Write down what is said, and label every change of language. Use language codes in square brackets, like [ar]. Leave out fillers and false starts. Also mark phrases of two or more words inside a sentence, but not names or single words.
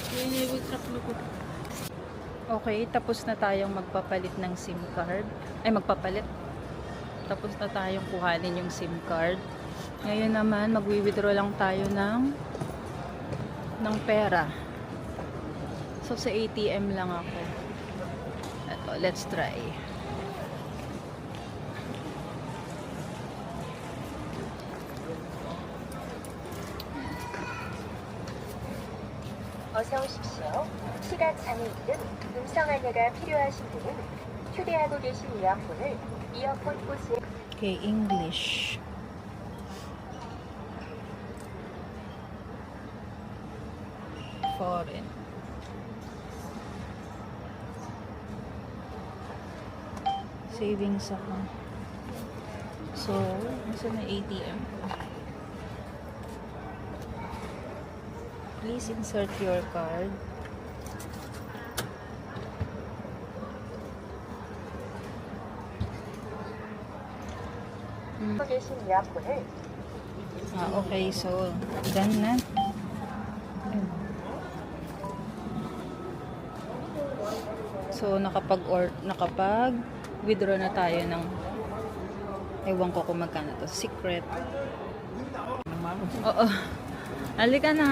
[tl] Okay, tapos na tayong magpapalit ng [en] SIM card. [tl] Ay, magpapalit. Tapos na tayong kuhanin yung [en] SIM card. [tl] Ngayon naman, magwi-withdraw lang tayo ng pera. So, sa ATM lang ako. Ito, [en] let's try. [ko] 어서 오십시오. 시각 장애인 등 음성 안내가 필요하신 분은 휴대하고 계신 이어폰을 이어폰 호스에 [en] Okay, English. Foreign. [tl] Savings ako. So, nasa na ATM? [en] Please insert your card. [ko] 하고 계신 이어폰을 [tl] Okay. So, done na. So, nakapag-withdraw na tayo ng ewan ko kung magkano to. Secret. Oo. Halika na.